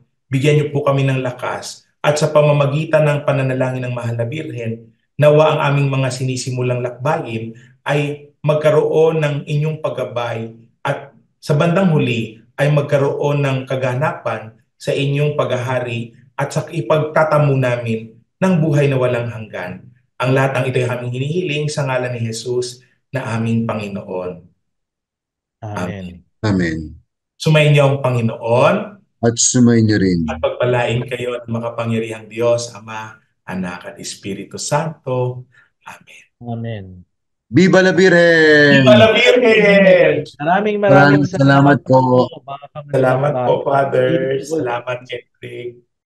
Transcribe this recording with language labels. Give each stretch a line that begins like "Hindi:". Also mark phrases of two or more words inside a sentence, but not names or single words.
Filipino: Bigyan niyo po kami ng lakas at sa pamamagitan ng pananalangin ng Mahal na Birhen, nawa ang aming mga sinisimulang lakbayin ay magkaroon ng inyong paggabay at sa bandang huli ay magkaroon ng kaganapan sa inyong paghahari at sa ipagtatamo namin ng buhay na walang hanggan. Ang lahat ng ito ay aming hinihiling sa ngalan ni Jesus na aming Panginoon. Amen. Amen. Sumayin niyo ang Panginoon At sumayin niyo rin. at pagpalain kayo ng makapangyarihang Diyos, Ama, Anak at Espiritu Santo. Amen. Amen.
Spanish: Viva la Virgen! Viva la Virgen!
Filipino: Maraming Maraming salamat po. mga Salamat po, kamanlalakbay. Father. Beautiful. Salamat, Kendrick.